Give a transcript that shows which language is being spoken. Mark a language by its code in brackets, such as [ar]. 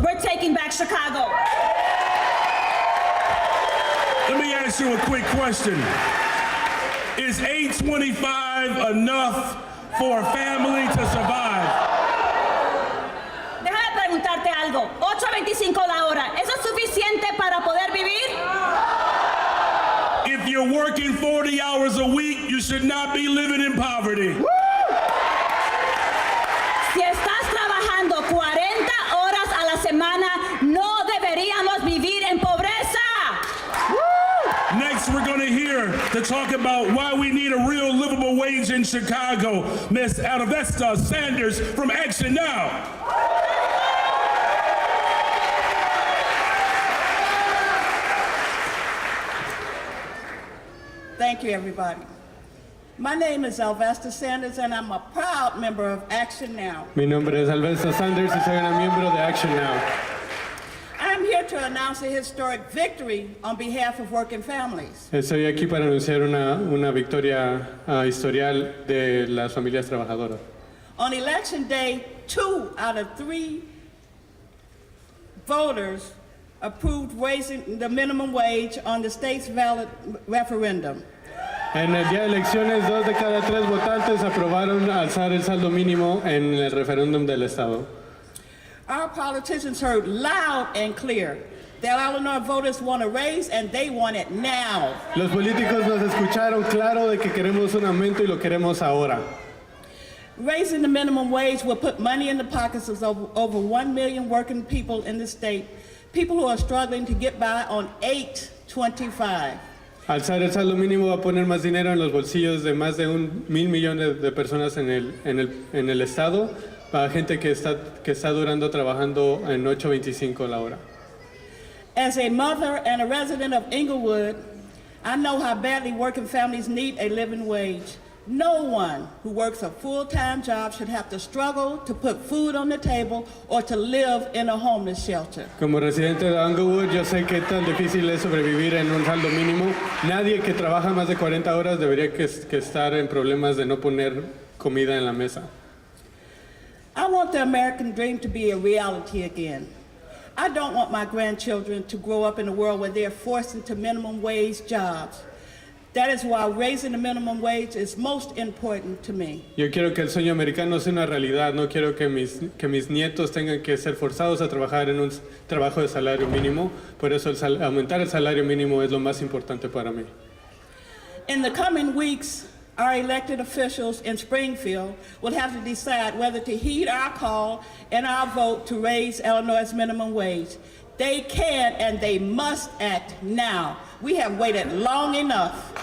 [en] We're taking back Chicago. Let me ask you a quick question. Is $8.25 enough for a family to survive? [es] Déjame preguntarte algo. $8.25 la hora. ¿Eso es suficiente para poder vivir? [en] If you're working 40 hours a week, you should not be living in poverty. [es] Si estás trabajando 40 horas a la semana, no deberíamos vivir en pobreza. [en] Next, we're going to hear to talk about why we need a real livable wage in Chicago. Miss Adavesta Sanders from Action Now. Thank you, everybody. My name is Alvesta Sanders, and I'm a proud member of Action Now. [es] Mi nombre es Alvesta Sanders y soy una miembro de Action Now. [en] I'm here to announce a historic victory on behalf of working families. [es] Estoy aquí para anunciar una victoria historial de las familias trabajadoras. [en] On Election Day, 2 out of 3 voters approved raising the minimum wage on the state's ballot referendum. [es] En el día de elecciones, 2 de cada 3 votantes aprobaron alzar el saldo mínimo en el referéndum del estado. [en] Our politicians heard loud and clear that Illinois voters want a raise and they want it now. [es] Los políticos nos escucharon claro de que queremos un aumento y lo queremos ahora. [en] Raising the minimum wage will put money in the pockets of over 1 million working people in the state, people who are struggling to get by on $8.25. [es] Alzar el saldo mínimo va a poner más dinero en los bolsillos de más de 1,000 millones de personas en el estado, para gente que está durando trabajando en $8.25 la hora. [en] As a mother and a resident of Inglewood, I know how badly working families need a living wage. No one who works a full-time job should have to struggle to put food on the table or to live in a homeless shelter. [es] Como residente de Inglewood, yo sé qué tan difícil es sobrevivir en un saldo mínimo. Nadie que trabaja más de 40 horas debería que estar en problemas de no poner comida en la mesa. [en] I want the American dream to be a reality again. I don't want my grandchildren to grow up in a world where they're forced into minimum wage jobs. That is why raising the minimum wage is most important to me. [es] Yo quiero que el sueño americano sea una realidad. No quiero que mis nietos tengan que ser forzados a trabajar en un trabajo de salario mínimo. Por eso aumentar el salario mínimo es lo más importante para mí. [en] In the coming weeks, our elected officials in Springfield will have to decide whether to heed our call and our vote to raise Illinois' minimum wage. They can and they must act now. We have waited long enough.